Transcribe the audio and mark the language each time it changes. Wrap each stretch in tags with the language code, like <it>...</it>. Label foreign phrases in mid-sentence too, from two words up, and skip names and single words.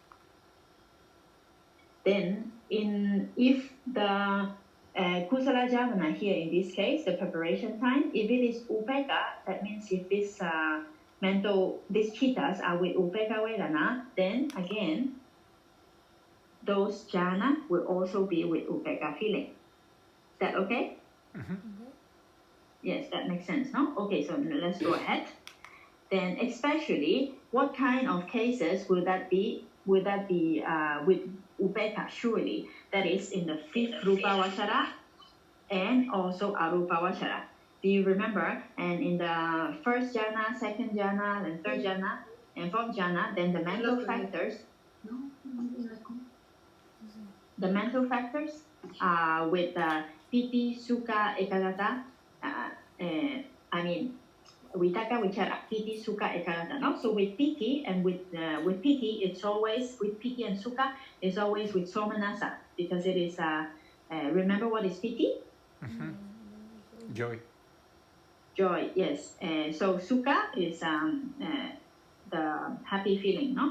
<en>Then if the</en> <pi>kusala jhana</pi> <en>here in this case, the preparation time, if it is upeka, that means if this these chittas are with</en> <pi>upeka vedana,</pi> <en>then again, those jhana will also be with upeka feeling. Is that okay? Mm-hmm. Yes, that makes sense, no? Okay, so let's go ahead. Then especially, what kind of cases will that be would that be with upekkha? Surely that is in the fifth</en> <pi>rupa vachara</pi> <en>and also</en> <pi>arupa vachara.</pi> <en>Do you remember? And in the first jhana, second jhana, and third jhana, and fourth jhana, then the mental factors. The mental factors with</en> <pi>piti, sukha, ekagata.</pi> <en>I mean,</en> <pi>vitaka, vichara, piti, sukha, ekagata.</pi> <en>No, so with piti and with piti, it's always with piti and sukha. It's always with somanasa because it is. Remember what is piti? Joy. Joy, yes. So sukha is the happy feeling, no?</en>